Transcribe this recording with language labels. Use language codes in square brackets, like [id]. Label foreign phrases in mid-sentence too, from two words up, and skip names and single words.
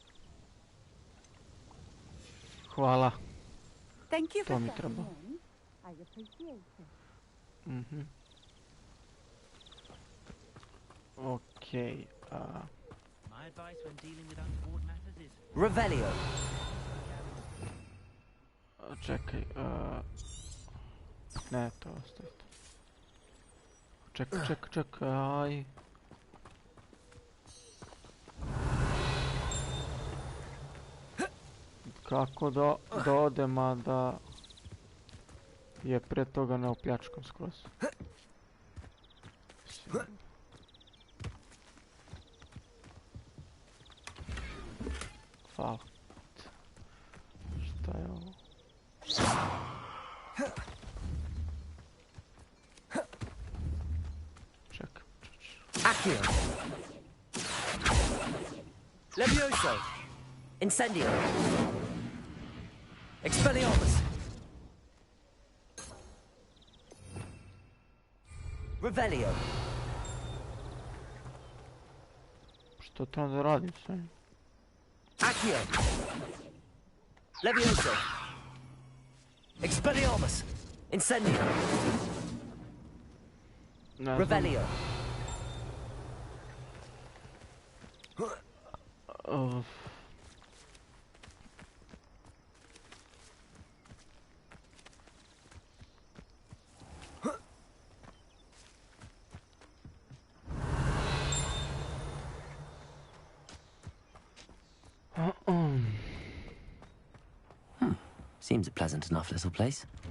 [sr] Hvala. [en] Thank you [sr] To [en] for [sr] mi [en] stopping [sr] treba. [en] in. I appreciate it. [sr] Okej. [en] My advice when dealing with untoward matters is... [sr] Revelio. Čekaj. Ne, to ostavite. Čekaj. Kako da odem, a da je pre toga ne opljačkam skroz. Hvala. Šta je ovo? Čekaj. Accio. Levioso. Incendio. Expelliarmus. Revelio. Što trebam da radim sve? Accio. Levioso. Expelliarmus. Incendio. Revelio. [en] Seems a pleasant enough little place.